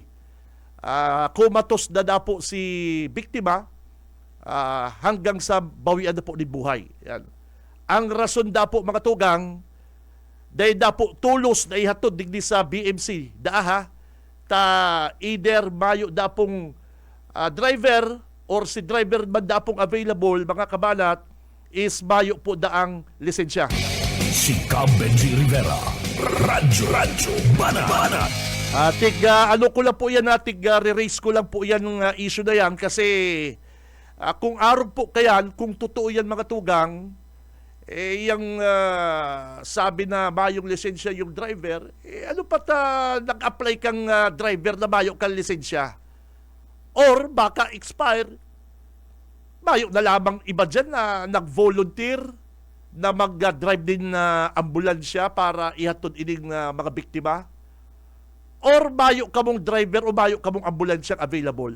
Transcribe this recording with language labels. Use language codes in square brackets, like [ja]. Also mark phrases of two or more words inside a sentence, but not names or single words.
[bik] Kumatos na po si biktima hanggang sa bawian na po ni buhay. Yan. Ang rason na po mga tugang, dahil na po tulos na ihatod digdi sa BMC ta either mayo na pong driver or si driver man na pong available mga kabanat is mayo po daang lisensya. Si Benji Rivera, Radyo Banat. [tl] Ko lang po yan, re-raise ko lang po yan ng issue na yan kasi kung araw po kayan, kung totoo yan mga tugang, yung sabi na mayong lisensya yung driver, [bik] nag-apply kang driver na mayo kang lisensya? Or baka expire, mayo na lamang iba dyan na nag-volunteer na mag-drive din na ambulansya para ihatod ining mga biktima? Or mayo kamong driver o mayo kamong ambulansyang available?